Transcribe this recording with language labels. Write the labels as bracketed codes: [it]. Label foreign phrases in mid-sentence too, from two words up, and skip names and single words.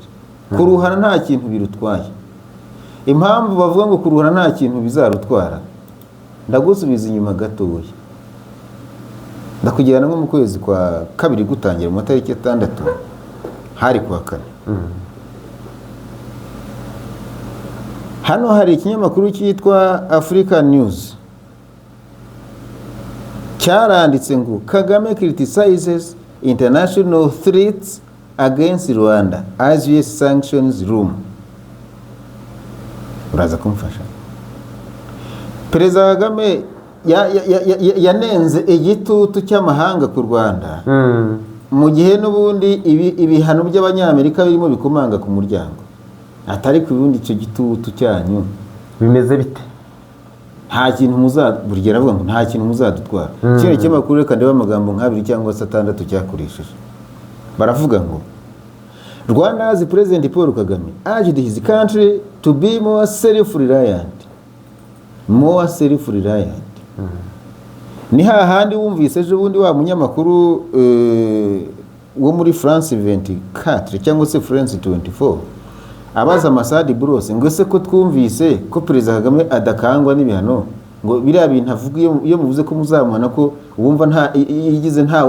[rw] Kuruhana nta kintu birutwaye. Impamvu bavuga ngo kuruhana nta kintu bizarutwara, ndagusubiza inyuma gatoya, ndakugirana nko mu kwezi kwa kabiri gutangira mu matariki 6 hari kuwa 4. Hano hari ikinyamakuru cyitwa African News cyaranditse ngo [en] Kagame criticizes international threats against Rwanda as US sanctions room. [rw] Uraza kumfasha? Perezida Kagame yanenze igitutu cy'amahanga ku Rwanda, mu gihe n'ubundi ibihano by'abanyamerika birimo bikomanga ku muryango. Atari ku bundi icyo gitutu cyanyu bimeze bite? Nta kintu burigera avuga ngo nta kintu muzadutwara. Kino cy'amakuru reka ndeba amagambo nk'abiri cyangwa 6 cyakoresheje. Baravuga ngo [en] Rwanda's President Paul Kagame urged his country to be more self-reliant. [rw] ni hahandi wumvise ejo bundi wa munyamakuru wo muri France 24 cyangwa se France 24 abaza Masadi Bros ngo ese ko twumvise ko Perezida Kagame adakangwa n'ibihano ngo biriya bintu avuga iyo muvuze ko muzamana ko wumva nta yigize ntawo